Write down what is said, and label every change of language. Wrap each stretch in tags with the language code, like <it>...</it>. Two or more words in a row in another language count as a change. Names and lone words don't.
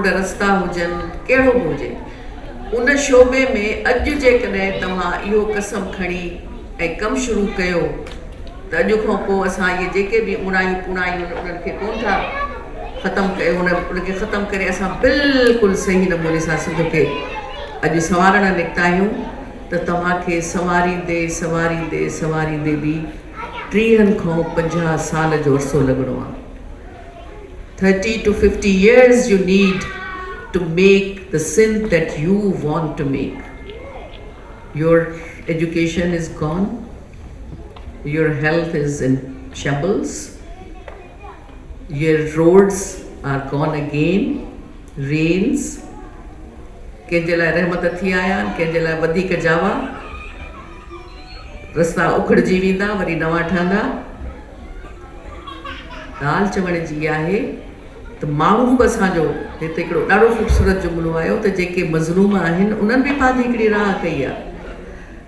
<sd>रस्ता हुजनि, कहिड़ो बि हुजे, उन शोबे में अॼु जेकॾहिं तव्हां इहो कसम खणी ऐं कमु शुरू कयो त अॼु खां पोइ असां इहे जेके बि उणायूं पुणायूं उन्हनि खे कोन था ख़तमु कयो, उनखे ख़तमु करे असां बिल्कुलु सही नमूने सां सिंध खे अॼु संवारणु निकिता आहियूं त तव्हांखे संवारींदे संवारींदे संवारींदे बि 30 खां 50 साल जो अरसो लॻणो आहे।</sd> <en>30 to 50 years you need to make the Sindh that you want to make. Your education is gone. Your health is in shambles. Your roads are gone again. Rains.</en> <sd>कंहिंजे लाइ रहमत थी आया आहिनि, कंहिंजे लाइ वधीक जावा। रस्ता उखड़जी वेंदा, वरी नवां ठहंदा। ॻाल्हि चवण जी आहे त माण्हू बि असांजो हिते हिकिड़ो ॾाढो ख़ूबसूरत जुमिलो आयो त जेके मज़लूम आहिनि उन्हनि बि पंहिंजी हिकिड़ी राह कई आहे।</sd>